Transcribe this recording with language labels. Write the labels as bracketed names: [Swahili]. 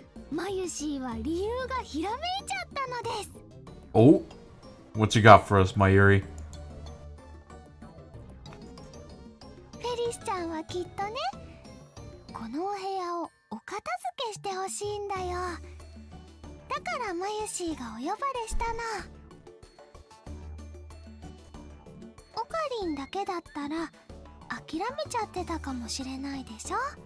[Japanese] マユシーは理由がひらめいちゃったのです。 [English] Oh, what you got for us, Mayuri? [Japanese] フェリスちゃんはきっとね、このお部屋をお片付けしてほしいんだよ。だからマユシーがお呼ばれしたの。オカリンだけだったら諦めちゃってたかもしれないでしょ。